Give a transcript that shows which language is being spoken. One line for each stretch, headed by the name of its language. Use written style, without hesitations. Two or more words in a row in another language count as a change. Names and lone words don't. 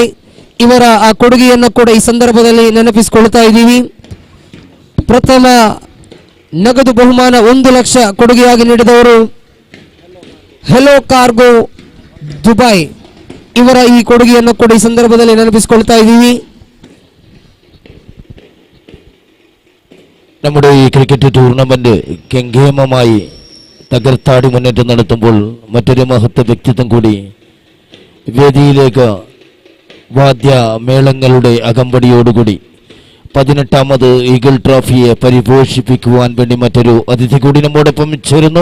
Kannada: ಇವರ ಆ ಕೊಡುಗೆಯನ್ನು ಕೂಡ ಈ ಸಂದರ್ಭದಲ್ಲಿ ನೆನಪಿಸಿಕೊಳ್ತಾ ಇದ್ದೀವಿ. ಪ್ರಥಮ ನಗದು ಬಹುಮಾನ 1 ಲಕ್ಷ ಕೊಡುಗೆಯಾಗಿ ನೀಡಿದವರು ಹೆಲೋ ಕಾರ್ಗೋ ದುಬೈ. ಇವರ ಈ ಕೊಡುಗೆಯನ್ನು ಕೂಡ ಈ ಸಂದರ್ಭದಲ್ಲಿ ನೆನಪಿಸಿಕೊಳ್ತಾ ഇದ್ದೀವಿ.
Malayalam: നമ്മുടെ ഈ ക്രിക്കറ്റ് ടൂർണമെന്റ് ഗംഭീരമായി തകർത്താടി മുന്നേറ്റം നടത്തുമ്പോൾ മറ്റൊരു മഹത്വ വ്യക്തിത്വം കൂടി വേദിയിലേക്ക് വാദ്യ മേളങ്ങളുടെ അകമ്പടിയോടുകൂടി 18ാമത് ഈഗിൾ ട്രോഫിയെ പരിപോഷിപ്പിക്കുവാൻ വേണ്ടി മറ്റൊരു അതിഥി കൂടി നമ്മോടൊപ്പം ചേരുന്നു.